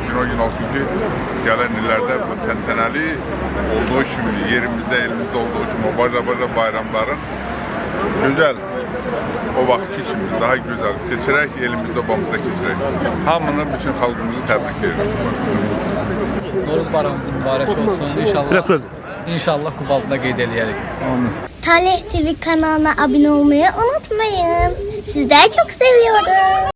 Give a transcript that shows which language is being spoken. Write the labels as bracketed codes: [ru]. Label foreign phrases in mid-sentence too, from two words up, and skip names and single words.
[az] Gün o gün olsun ki, gələn illərdə bu təntənəli olduğu kimi, yerimizdə, elimizdə olduğu kimi o baca bayramların gözəl, o vaxtki kimi daha gözəl keçirək, elimizdə, obamızda keçirək. Hamını, bütün xalqımızı təbrik edirəm. Novruz bayramımız mübarək olsun. İnşallah Qubaltda qeyd eləyərik. [tr] Talih TV kanalına abone olmayı unutmayın. Sizleri çok seviyorum.